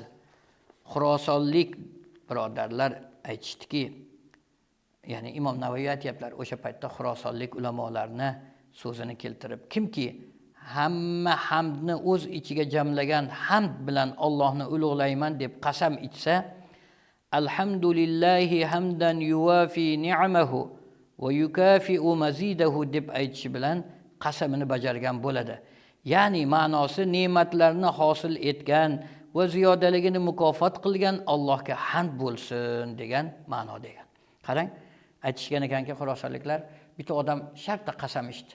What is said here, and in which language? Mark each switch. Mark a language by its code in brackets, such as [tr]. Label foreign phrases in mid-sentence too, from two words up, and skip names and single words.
[uz] Xurosonlik birodarlar aytishdiki, ya'ni Imom Navoiy aytiblar, o'sha paytda xurosonlik ulamolarni so'zini keltirib, kimki hamma hamdni o'z ichiga jamlagan hamd bilan Allohni ulug'layman deb qasam ichsa, [ar] الحمد لله حمدا يوافي نعمه ويكافئ مزيده [uz] deb aytishi bilan qasamini bajargan bo'ladi. Ya'ni ma'nosi ne'matlarni hosil etgan va ziyodaligini mukofot qilgan Allohga hamd bo'lsin degan ma'no degan. Qarang, aytishgan ekanki xurosonliklar, bitta odam shartta qasam ichdi.